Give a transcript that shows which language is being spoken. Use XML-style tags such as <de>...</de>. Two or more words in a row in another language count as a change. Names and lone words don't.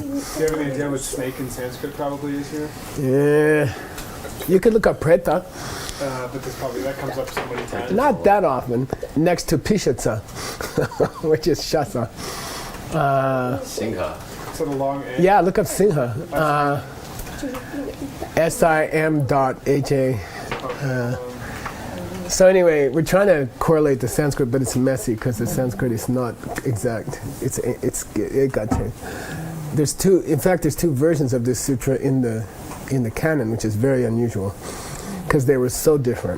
<en>Do you have any idea what snake in Sanskrit probably is here? Yeah. You could look up preta. But that comes up so many times. Not that often. Next to pishatsa, which is shasa. Singha. So the long A. Yeah, look up Singha. SIM.HA. So anyway, we're trying to correlate the Sanskrit, but it's messy because the Sanskrit is not exact. It got changed. There's two versions of this sutra in the canon, which is very unusual because they were so different.</en>